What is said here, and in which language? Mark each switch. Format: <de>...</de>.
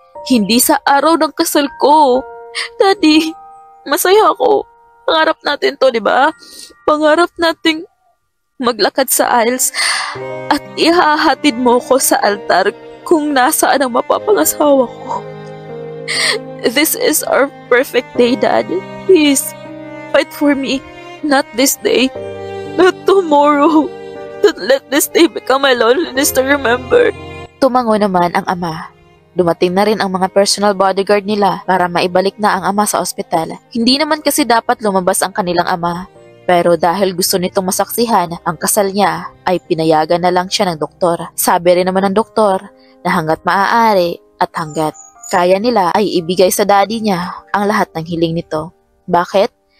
<tl>Hindi sa araw ng kasal ko. Daddy, masaya ako. Pangarap natin to, di ba? Pangarap nating maglakad sa aisles at ihahatid mo ko sa altar kung nasaan ang mapapangasawa ko.</tl> <en>This is our perfect day, Dad. Please, fight for me. Not this day. Not tomorrow. Don't let this day become my loneliness to remember.</en> <tl>Tumango naman ang ama. Dumating na rin ang mga personal bodyguard nila para maibalik na ang ama sa ospital. Hindi naman kasi dapat lumabas ang kanilang ama. Pero dahil gusto nitong masaksihan ang kasal niya, ay pinayagan na lang siya ng doktor. Sabi rin naman ng doktor na hanggat maaari at hanggat kaya nila ay ibigay sa daddy niya ang lahat ng hiling nito. Bakit?</tl>